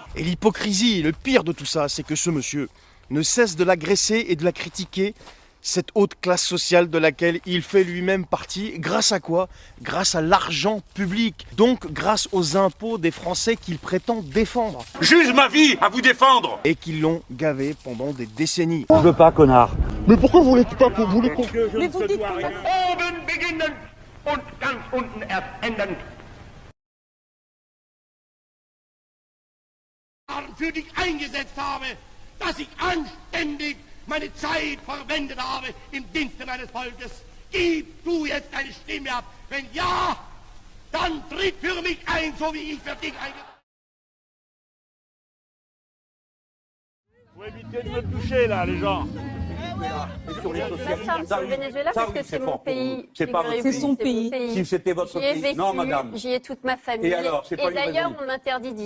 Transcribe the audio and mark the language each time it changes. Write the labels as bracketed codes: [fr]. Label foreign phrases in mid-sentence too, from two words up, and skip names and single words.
[fr] Et l'hypocrisie, le pire de tout ça, c'est que ce monsieur ne cesse de l'agresser et de la critiquer Cette haute classe sociale de laquelle il fait lui-même partie, grâce à quoi? Grâce à l'argent public, donc grâce aux impôts des Français qu'il prétend défendre. J'use ma vie à vous défendre. Et qu'ils l'ont gavé pendant des décennies. Je veux pas, connard. Mais pourquoi vous voulez pas pour vous les Mais vous dites rien. [de] Oben beginnen und ganz unten erst enden. Für dich eingesetzt habe, dass ich anständig meine Zeit verwendet habe im Dienste meines Volkes. Gib du jetzt deine Stimme ab. Wenn ja, dann tritt für mich ein, so wie ich für dich eingesetzt habe. [fr] Faut éviter de me toucher là, les gens. Sur le Venezuela parce que c'est mon pays. C'est son pays. Si c'était votre pays. Non, madame. J'y ai toute ma famille. Et alors, c'est pas une d'ailleurs, raison. on m'interdit d'y